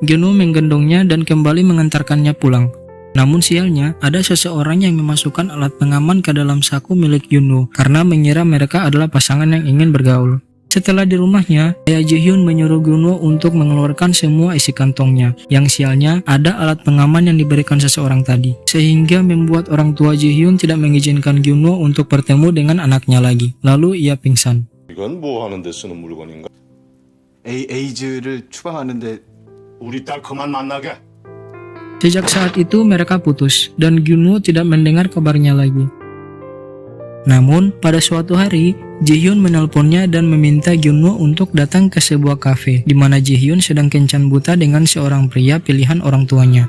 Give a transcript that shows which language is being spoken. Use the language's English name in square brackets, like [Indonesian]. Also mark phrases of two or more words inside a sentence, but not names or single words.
[Indonesian] Gyunwoo menggendongnya dan kembali mengantarkannya pulang. Namun sialnya, ada seseorang yang memasukkan alat pengaman ke dalam saku milik Gyunwoo karena mengira mereka adalah pasangan yang ingin bergaul. Setelah di rumahnya, ayah Ji-hyun menyuruh Gyunwoo untuk mengeluarkan semua isi kantongnya. Yang sialnya, ada alat pengaman yang diberikan seseorang tadi, sehingga membuat orang tua Ji-hyun tidak mengizinkan Gyunwoo untuk bertemu dengan anaknya lagi. Lalu ia pingsan. [Korean] 이건 뭐 하는데 쓰는 물건인가? 에이즈를 추방하는데 우리 딸 그만 만나게. [Indonesian] Sejak saat itu mereka putus dan Gyunwoo tidak mendengar kabarnya lagi. Namun pada suatu hari, Ji-hyun menelponnya dan meminta Gyunwoo untuk datang ke sebuah kafe di mana Ji-hyun sedang kencan buta dengan seorang pria pilihan orang tuanya.